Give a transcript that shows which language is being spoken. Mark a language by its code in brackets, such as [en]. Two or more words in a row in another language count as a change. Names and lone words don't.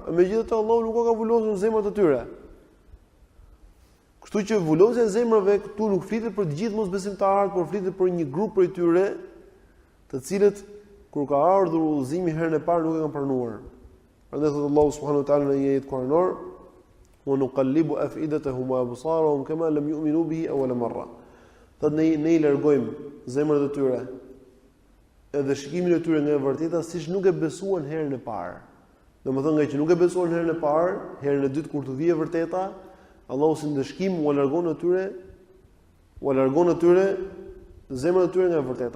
[sq] Megjithatë Allahu nuk ka vulosur zemrat e tyre. Kështu që vulosja e zemrave këtu nuk flitet për të gjithë mosbesimtarët, por flitet për një grup prej tyre, të cilët kur ka ardhur udhëzimi herën e parë nuk e kanë pranuar. Prandaj thot Allahu [ar] سبحانه وتعالى [sq] në një ajet kuranor: [ar] "ونقلب أفئدتهم وأبصارهم كما لم يؤمنوا به أول مرة." [sq] Thot ne I largojmë zemrat e tyre edhe shikimin e tyre nga e vërteta siç nuk e besuan herën e parë. Domethënë nga që nuk e besuan herën e parë, herën e dytë kur të vijë e vërteta, Allahu si ndëshkim u largon atyre zemrat e tyre nga e vërteta.